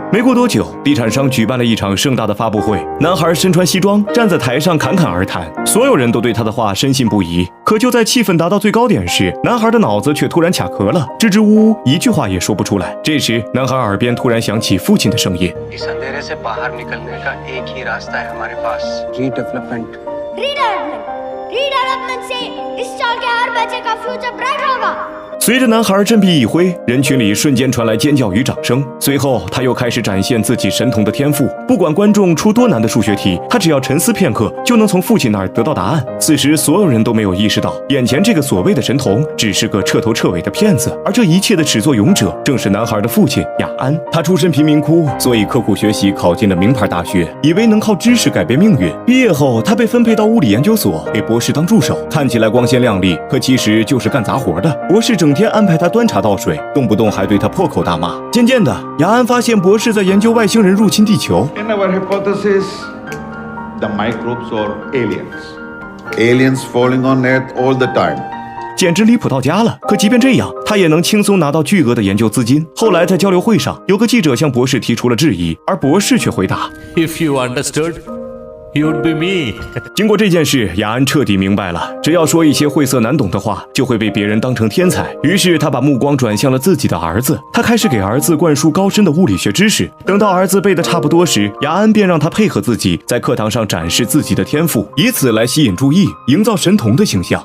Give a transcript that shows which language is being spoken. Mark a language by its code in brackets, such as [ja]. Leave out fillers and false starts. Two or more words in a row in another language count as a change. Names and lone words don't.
[zh] 没过多久，地产商举办了一场盛大的发布会，男孩身穿西装站在台上侃侃而谈，所有人都对他的话深信不疑。可就在气氛达到最高点时，男孩的脑子却突然卡壳了，支支吾吾，一句话也说不出来。这时，男孩耳边突然响起父亲的声音。 [hi] Redevelopment से इस साल के हर बच्चे का [en] future bright [hi] होगा। [zh] 随着男孩振臂一挥，人群里瞬间传来尖叫与掌声。随后，他又开始展现自己神童的天赋。不管观众出多难的数学题，他只要沉思片刻，就能从父亲那儿得到答案。此时，所有人都没有意识到，眼前这个所谓的神童只是个彻头彻尾的骗子。而这一切的始作俑者，正是男孩的父亲雅安。他出身贫民窟，所以刻苦学习，考进了名牌大学，以为能靠知识改变命运。毕业后，他被分配到物理研究所，给博士当助手。看起来光鲜亮丽，可其实就是干杂活的。博士整天安排他端茶倒水，动不动还对他破口大骂。渐渐的，雅安发现博士在研究外星人入侵地球。 [en] In our hypothesis, the microbes are aliens. Aliens falling on Earth all the time. [zh] 简直离谱到家了。可即便这样，他也能轻松拿到巨额的研究资金。后来在交流会上，有个记者向博士提出了质疑，而博士却回答 [en] ：“If you understood.You'd be me. [zh] 经过这件事，雅安彻底明白了，只要说一些晦涩难懂的话，就会被别人当成天才。于是他把目光转向了自己的儿子，他开始给儿子灌输高深的物理学知识。等到儿子背得差不多时，雅安便让他配合自己，在课堂上展示自己的天赋，以此来吸引注意，营造神童的形象。